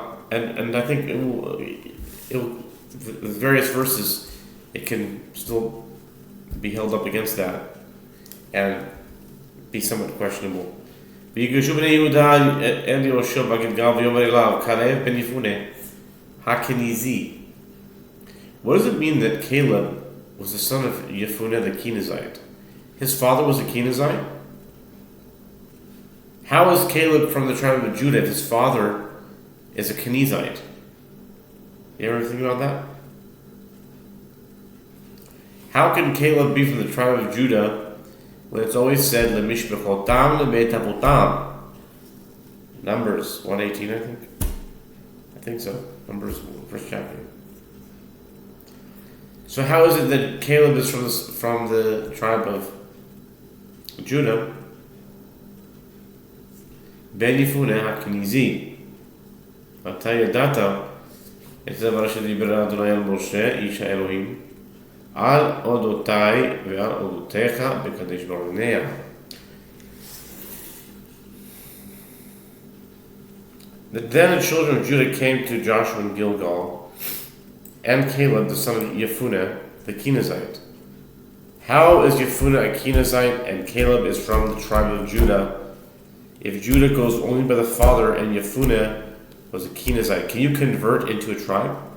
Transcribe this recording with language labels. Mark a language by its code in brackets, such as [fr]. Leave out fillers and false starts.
[en] And I think the various verses, it can still be held up against that and be somewhat questionable. [he] ויגשו בני יהודה אל יהושע בגלגל ויאמר אליו כלב בן יפונה הכניזי. [en] What does it mean that Caleb was the son of Yehoshua the Kenizzite? His father was a Kenizzite? How is Caleb from the tribe of Judah if his father is a Kenizzite? You ever think about that? How can Caleb be from the tribe of Judah when it's always said [he] Lemishbechotam lebeit avotam? [en] Numbers 118, I think. I think so. Numbers, first chapter. So how is it that Caleb is from the tribe of Judah? Ben Yefune HaKenizi. [he] אתה ידעת את הדבר אשר דיבר אדוני אל משה איש האלוהים על אודותיי ועל אודותיך בקדש ברנע. [en] Then the children of Judah came to Joshua in Gilgal, and Caleb the son of Yehoshua the Kenizzite. How is Yehoshua a Kenizzite and Caleb is from the tribe of Judah? If Judah goes only by the father and Yehoshua was a Kenizzite, can you convert into a tribe?